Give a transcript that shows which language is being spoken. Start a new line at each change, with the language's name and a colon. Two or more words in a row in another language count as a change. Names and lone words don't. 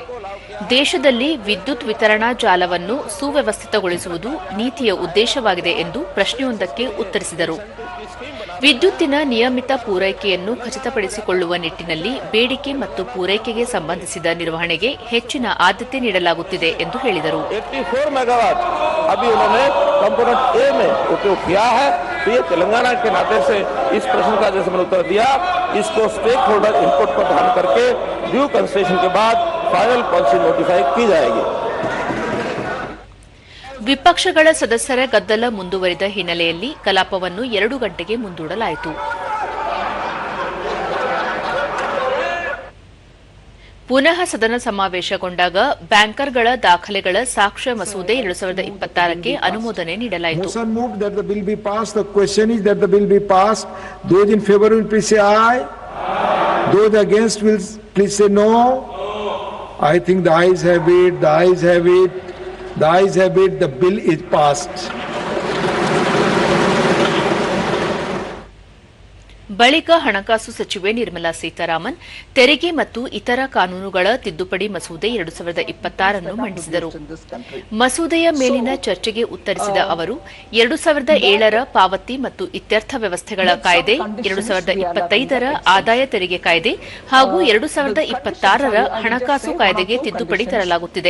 Kannada: ದೇಶದಲ್ಲಿ ವಿದ್ಯುತ್ ವಿತರಣಾ ಜಾಲವನ್ನು ಸುವ್ಯವಸ್ಥಿತಗೊಳಿಸುವುದು ನೀತಿಯ ಉದ್ದೇಶವಾಗಿದೆ ಎಂದು ಪ್ರಶ್ನೆಯೊಂದಕ್ಕೆ ಉತ್ತರಿಸಿದರು. ವಿದ್ಯುತ್ತಿನ ನಿಯಮಿತ ಪೂರೈಕೆಯನ್ನು ಖಚಿತಪಡಿಸಿಕೊಳ್ಳುವ ನಿಟ್ಟಿನಲ್ಲಿ ಬೇಡಿಕೆ ಮತ್ತು ಪೂರೈಕೆಗೆ ಸಂಬಂಧಿಸಿದ ನಿರ್ವಹಣೆಗೆ ಹೆಚ್ಚಿನ ಆದ್ಯತೆ ನೀಡಲಾಗುತ್ತಿದೆ ಎಂದು ಹೇಳಿದರು.
Hindi: 84 मेगावाट अभी उन्होंने
English: component A
Hindi: में उपयोग किया है। तो ये तेलंगाना के नाते से इस प्रश्न का जैसे मैंने उत्तर दिया, इसको
English: stakeholder input
Hindi: पर ध्यान करके
English: due consideration
Hindi: के बाद
English: final policy notify
Hindi: की जाएगी.
Kannada: ವಿಪಕ್ಷಗಳ ಸದಸ್ಯರ ಗದ್ದಲ ಮುಂದುವರಿದ ಹಿನ್ನೆಲೆಯಲ್ಲಿ ಕಲಾಪವನ್ನು 2 ಗಂಟೆಗೆ ಮುಂದೂಡಲಾಯಿತು. ಪುನಃ ಸದನ ಸಮಾವೇಶಗೊಂಡಾಗ ಬ್ಯಾಂಕರ್ಗಳ ದಾಖಲೆಗಳ ಸಾಕ್ಷ್ಯ ಮಸೂದೆ 2026ಕ್ಕೆ ಅನುಮೋದನೆ ನೀಡಲಾಯಿತು.
English: The ayes have it. The bill is passed.
Kannada: ಬಳಿಕ ಹಣಕಾಸು ಸಚಿವೆ ನಿರ್ಮಲಾ ಸೀತಾರಾಮನ್ ತೆರಿಗೆ ಮತ್ತು ಇತರ ಕಾನೂನುಗಳ ತಿದ್ದುಪಡಿ ಮಸೂದೆ 2026 ಮಂಡಿಸಿದರು. ಮಸೂದೆಯ ಮೇಲಿನ ಚರ್ಚೆಗೆ ಉತ್ತರಿಸಿದ ಅವರು 2007ರ ಪಾವತಿ ಮತ್ತು ಇತ್ಯರ್ಥ ವ್ಯವಸ್ಥೆಗಳ ಕಾಯ್ದೆ, 2025ರ ಆದಾಯ ತೆರಿಗೆ ಕಾಯ್ದೆ ಹಾಗೂ 2026ರ ಹಣಕಾಸು ಕಾಯ್ದೆಗೆ ತಿದ್ದುಪಡಿ ತರಲಾಗುತ್ತಿದೆ.